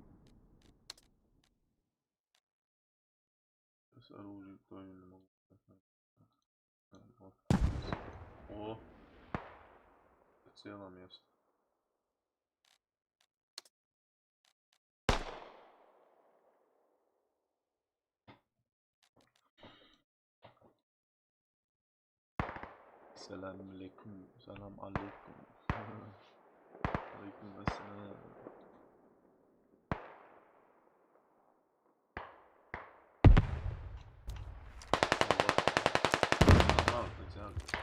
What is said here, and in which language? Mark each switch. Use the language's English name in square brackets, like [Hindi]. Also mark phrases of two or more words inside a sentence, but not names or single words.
[Russian] С оружием правильно могу. Вот. О, целое место. [Arabic] سلام عليكم، سلام عليكم. عليكم السلام. А, Татьяна.